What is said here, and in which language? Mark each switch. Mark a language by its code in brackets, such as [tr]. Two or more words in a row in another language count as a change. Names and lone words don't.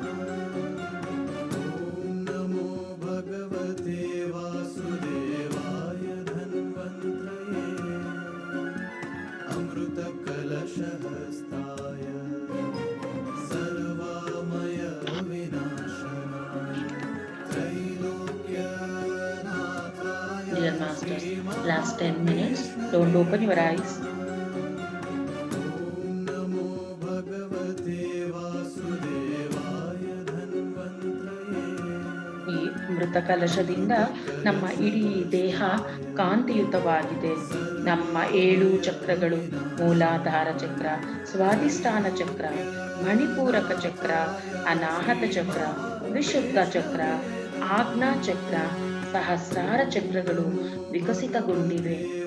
[sa] ॐ नमो भगवते वासुदेवाय धन्वन्त्रये अमृतकलशहस्ताय सर्वामय विनाशनाय त्रैलोक्यनाथाय [en] Dear Masters, last 10 minutes. Don't open your eyes. [sa] ॐ नमो भगवते वासुदेवाय धन्वन्त्रये [kn] ಈ ಅಮೃತ ಕಲಶದಿಂದ ನಮ್ಮ ಇಡೀ ದೇಹ ಕಾಂತಿಯುತವಾಗಿದೆ. ನಮ್ಮ 7 ಚಕ್ರಗಳು, ಮೂಲಾಧಾರ ಚಕ್ರ, ಸ್ವಾಧಿಷ್ಠಾನ ಚಕ್ರ, ಮಣಿಪೂರಕ ಚಕ್ರ, ಅನಾಹತ ಚಕ್ರ, ವಿಶುದ್ಧ ಚಕ್ರ, ಆಜ್ಞಾ ಚಕ್ರ, ಸಹಸ್ರಾರ ಚಕ್ರಗಳು ವಿಕಸಿತಗೊಂಡಿವೆ.